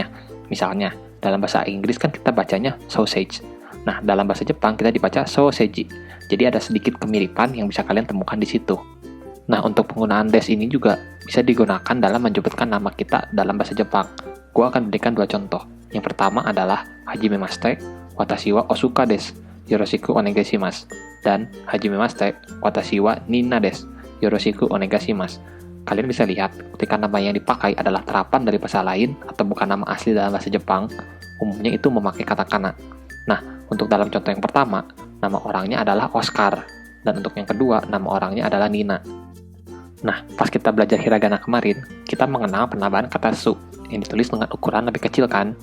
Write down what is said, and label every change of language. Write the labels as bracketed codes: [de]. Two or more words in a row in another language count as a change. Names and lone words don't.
[id] Misalnya, dalam bahasa Inggris kan kita bacanya sausage. Nah, dalam bahasa Jepang kita dibaca sausage. Jadi ada sedikit kemiripan yang bisa kalian temukan di situ. Nah, untuk penggunaan dash ini juga bisa digunakan dalam menyebutkan nama kita dalam bahasa Jepang. Gua akan berikan 2 contoh. Yang pertama adalah [ja] はじめまして、私はオスカです、よろしくお願いします. Dan はじめまして、私はニナです、よろしくお願いします. [id] Kalian bisa lihat, ketika nama yang dipakai adalah terapan dari bahasa lain atau bukan nama asli dalam bahasa Jepang, umumnya itu memakai katakana. Nah, untuk dalam contoh yang pertama, nama orangnya adalah Oscar. Dan untuk yang kedua, nama orangnya adalah Nina. Nah, pas kita belajar hiragana kemarin, kita mengenal penambahan kata su, yang ditulis dengan ukuran lebih kecil kan?